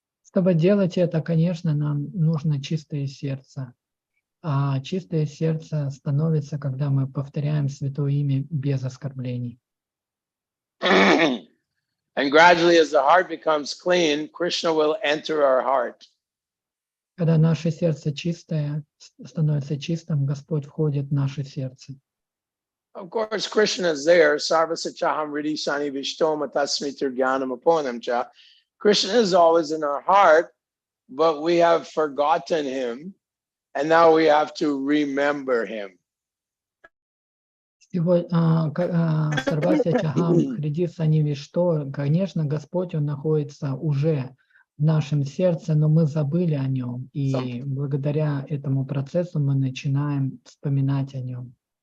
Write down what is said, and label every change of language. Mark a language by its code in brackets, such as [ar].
[ru] Чтобы делать это, конечно, нам нужно чистое сердце. А чистое сердце становится, когда мы повторяем Святое Имя без оскорблений. [en] And gradually, as the heart becomes clean, Krishna will enter our heart. [ru] Когда наше сердце чистое, становится чистым, Господь входит в наше сердце. [en] Of course, Krishna is there. [sa] Sarvasachaham Riddhi Sani Vishtoma Tasmitir Gyanam Aponam Cha. [en] Krishna is always in our heart, but we have forgotten him, and now we have to remember him. [sa] Сарвася Чахам Хриди Сани Вишто, [ru] конечно, Господь, Он находится уже в нашем сердце, но мы забыли о Нем, и благодаря этому процессу мы начинаем вспоминать о Нем.